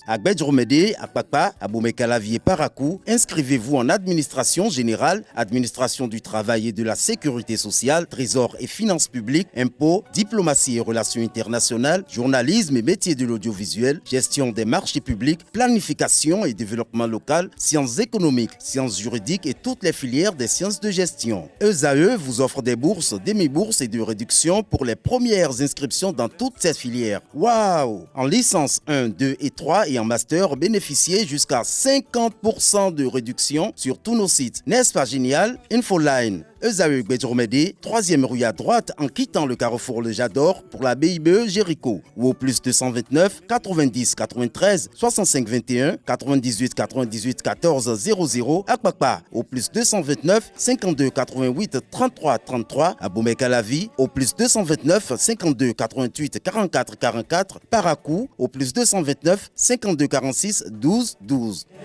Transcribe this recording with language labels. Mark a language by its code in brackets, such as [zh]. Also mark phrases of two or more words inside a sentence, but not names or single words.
[fr] À Gbedjromede, à Kpakpa, à Boumekalavi et Parakou, inscrivez-vous en administration générale, administration du travail et de la sécurité sociale, trésor et finances publiques, impôts, diplomatie et relations internationales, journalisme et métiers de l'audiovisuel, gestion des marchés publics, planification et développement local, sciences économiques, sciences juridiques et toutes les filières des sciences de gestion. ESAE vous offre des bourses, demi-bourses et de réductions pour les premières inscriptions dans toutes ces filières. Waouh! En licence 1, 2 et 3 et en master, bénéficiez jusqu'à 50% de réduction sur tous nos sites. N'est-ce pas génial? Infoline. ESAE Gbedjromede, 3e rue à droite en quittant le carrefour Le Jador pour la BIBE Jéricho ou au plus 229 90 93 65 21 98 98 14 00 à Kpakpa au plus 229 52 88 33 33 à Boumekalavi au plus 229 52 88 44 44 Parakou au plus 229 52 46 12 12.